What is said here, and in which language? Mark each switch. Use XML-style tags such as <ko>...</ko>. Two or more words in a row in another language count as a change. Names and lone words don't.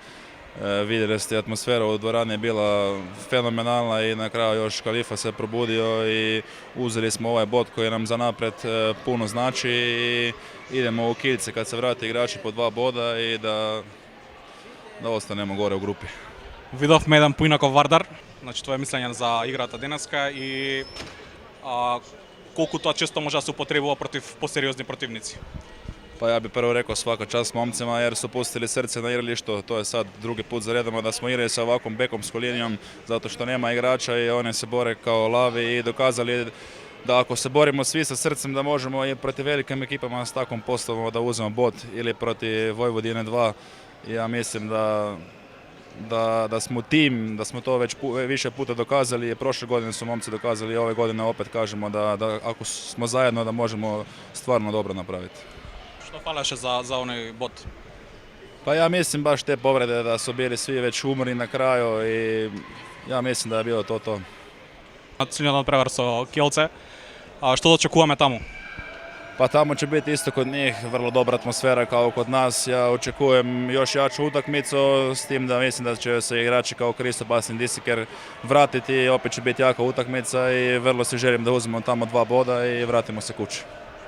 <hr>Vidjeli ste, atmosfera u dvorani je bila fenomenalna i na kraju još Kalifa se probudio i uzeli smo ovaj bod koji nam za napred puno znači i idemo u Kielce kad se vrati igrači po 2 boda i da ostanemo gore u grupi.</hr> <mk>Видовме еден поинаков Вардар, значи твое мислење за играта денеска и колку тоа често може да се употребува против посериозни противници?</mk> <hr>Pa ja bih prvo rekao svaka čast momcima jer su pustili srce na igralištu. To je sad drugi put za redom da smo igrali sa ovakvom bekomskom linijom zato što nema igrača i oni se bore kao lavi i dokazali da ako se borimo svi sa srcem da možemo i protiv velikim ekipama s takvom postavom da uzmemo bod ili protiv Vojvodine 2. Ja mislim da smo tim, da smo to već više puta dokazali. Prošle godine su momci dokazali i ove godine opet kažemo da ako smo zajedno da možemo stvarno dobro napraviti.</hr> <mk>Што фалеше за оној бот?</mk> <hr>Pa ja mislim baš te povrede da su bili svi već umorni na kraju i ja mislim da je bilo to.</hr> <mk>Силниот надпревар со Kielce, што да очекуваме таму?</mk> <hr>Pa tamo će biti isto kod njih vrlo dobra atmosfera kao kod nas. Ja očekujem još jaču utakmicu s tim da mislim da će se igrači kao Kristopas i Disiker vratiti i opet će biti jaka utakmica i vrlo se želim da uzmemo tamo 2 boda i vratimo se kući.</hr>